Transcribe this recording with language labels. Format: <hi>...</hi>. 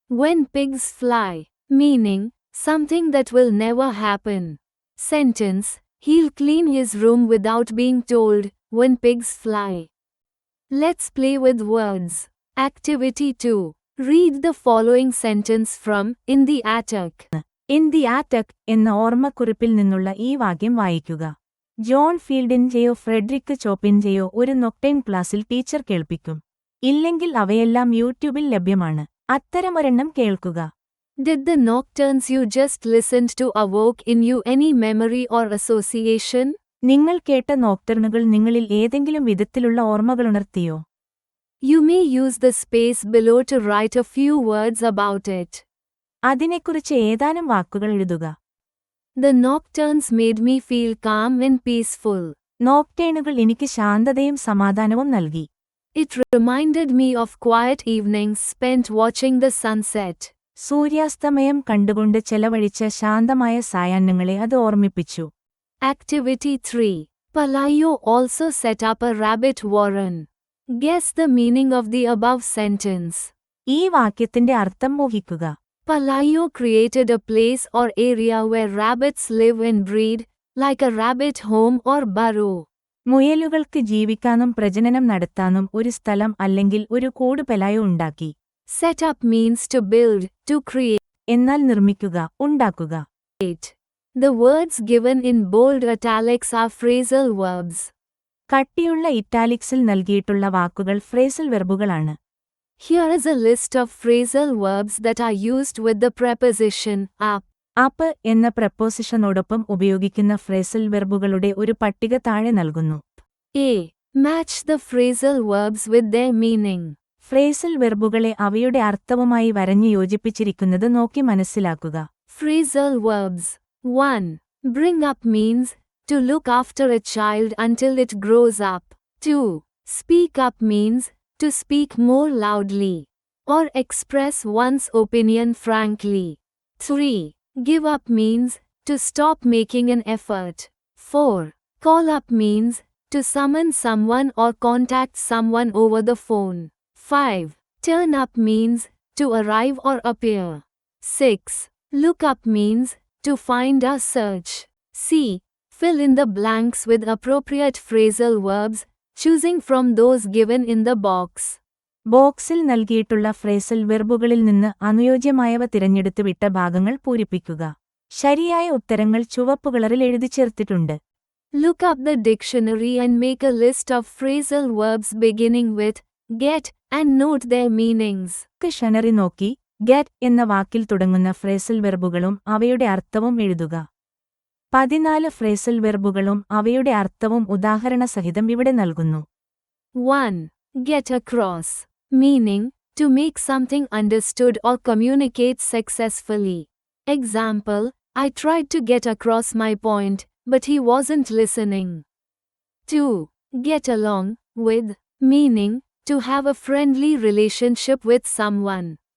<en>When pigs fly. Meaning, something that will never happen. Sentence, he'll clean his room without being told, when pigs fly. Let's play with words. Activity 2. Read the following sentence from In the Attic.</en> <ml>In the ആറ്റക് എന്ന ഓർമ്മക്കുറിപ്പിൽ നിന്നുള്ള ഈ വാക്യം വായിക്കുക. John ഫീൽഡിന്റെയോ Frederick ചോപ്പിന്റെയോ ഒരു നൊക്ടൈം ക്ലാസ്സിൽ teacher കേൾപ്പിക്കും. ഇല്ലെങ്കിൽ അവയെല്ലാം യൂട്യൂബിൽ ലഭ്യമാണ്. അത്തരമൊരെണ്ണം കേൾക്കുക.</ml> <en>Did the nocturnes you just listened to evoke in you any memory or association?</en> <ml>നിങ്ങൾ കേട്ട നോക്ടർണുകൾ നിങ്ങളിൽ ഏതെങ്കിലും വിധത്തിലുള്ള ഓർമ്മകളുണർത്തിയോ?</ml> <en>You may use the space below to write a few words about it.</en> <ml>അതിനെക്കുറിച്ച് ഏതാനും വാക്കുകൾ എഴുതുക.</ml> <en>The nocturnes made me feel calm and peaceful.</en> <ml>നോക്ടേണുകൾ എനിക്ക് ശാന്തതയും സമാധാനവും നൽകി.</ml> <en>It reminded me of quiet evenings spent watching the sunset.</en> <ml>സൂര്യാസ്തമയം കണ്ടുകൊണ്ട് ചെലവഴിച്ച ശാന്തമായ സായാഹ്നങ്ങളെ അത് ഓർമ്മിപ്പിച്ചു.</ml> <en>Activity 3. Palayo also set up a rabbit warren. Guess the meaning of the above sentence.</en> <ml>ഈ വാക്യത്തിന്റെ അർത്ഥം ഊഹിക്കുക.</ml> <en>Palayo created a place or area where rabbits live and breed, like a rabbit home or burrow.</en> <ml>മുയലുകൾക്ക് ജീവിക്കാനും പ്രജനനം നടത്താനും ഒരു സ്ഥലം അല്ലെങ്കിൽ ഒരു കൂട് പലായോ ഉണ്ടാക്കി.</ml> <en>Set up means to build, to create.</en> <ml>എന്നാൽ നിർമ്മിക്കുക, ഉണ്ടാക്കുക.</ml> <en>The words given in bold italics are phrasal verbs.</en> <ml>കട്ടിയുള്ള ഇറ്റാലിക്സിൽ നൽകിയിട്ടുള്ള വാക്കുകൾ phrasal വെർബുകളാണ്.</ml> <en>Here is a list of phrasal verbs that are used with the preposition up.</en> <ml>Up എന്ന പ്രപ്പോസിഷനോടൊപ്പം ഉപയോഗിക്കുന്ന phrasal വെർബുകളുടെ ഒരു പട്ടിക താഴെ നൽകുന്നു.</ml> <en>A. Match the phrasal verbs with their meaning.</en> <ml>Phrasal വെർബുകളെ അവയുടെ അർത്ഥവുമായി വരഞ്ഞു യോജിപ്പിച്ചിരിക്കുന്നത് നോക്കി മനസ്സിലാക്കുക.</ml> <en>Phrasal verbs. 1. Bring up means, to look after a child until it grows up. 2. Speak up means, to speak more loudly, or express one's opinion frankly. 3. Give up means, to stop making an effort. 4. Call up means, to summon someone or contact someone over the phone. 5. Turn up means, to arrive or appear. 6. Look up means, to find or search. C. Fill in the blanks with appropriate phrasal verbs, choosing from those given in the box.</en> <ml>ബോക്സിൽ നൽകിയിട്ടുള്ള phrasal വെർബുകളിൽ നിന്ന് അനുയോജ്യമായവ തിരഞ്ഞെടുത്ത് വിട്ട ഭാഗങ്ങൾ പൂരിപ്പിക്കുക. ശരിയായ ഉത്തരങ്ങൾ ചുവപ്പ് കളറിൽ എഴുതി ചേർത്തിട്ടുണ്ട്.</ml> <en>Look up the dictionary and make a list of phrasal verbs beginning with get and note their meanings.</en> <ml>Dictionary നോക്കി get എന്ന വാക്കിൽ തുടങ്ങുന്ന ഫ്രേസൽ വെർബുകളും അവയുടെ അർത്ഥവും എഴുതുക. 14 ഫ്രേസൽ വെർബുകളും അവയുടെ അർത്ഥവും ഉദാഹരണസഹിതം ഇവിടെ നൽകുന്നു.</ml> <en>1. Get across. Meaning, to make something understood or communicate successfully. Example, I tried to get across my point, but he wasn't listening. 2. Get along with, meaning, to have a friendly relationship with someone.</en>